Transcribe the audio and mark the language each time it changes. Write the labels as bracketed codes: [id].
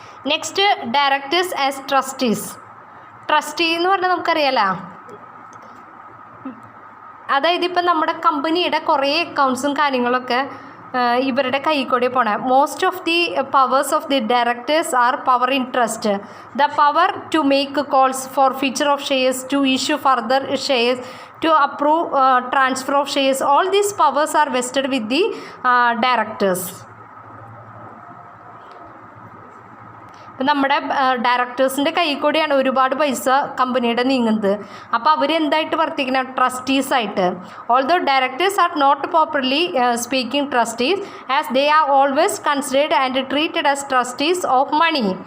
[ml] Next directors as trustee എന്ന് പറഞ്ഞാൽ നമുക്കറിയാലോ, അതായത് ഇപ്പം നമ്മുടെ കമ്പനിയുടെ കുറേ അക്കൗണ്ട്സും കാര്യങ്ങളൊക്കെ ഇവരുടെ കൈ കൂടി പോണേ. [en] Most of the powers of the directors are power in trust. The power to make calls for forfeiture of shares, to issue further shares, to approve transfer of shares. All these powers are vested with the directors. [ml] നമ്മുടെ ഡയറക്ടേഴ്സിൻ്റെ കൈ കൂടിയാണ് ഒരുപാട് പൈസ കമ്പനിയുടെ നീങ്ങുന്നത്. അപ്പോൾ അവരെന്തായിട്ട് വർത്തിക്കണം? ട്രസ്റ്റീസായിട്ട്. [en] Although directors are not properly speaking trustees as they are always considered and treated as trustees of money.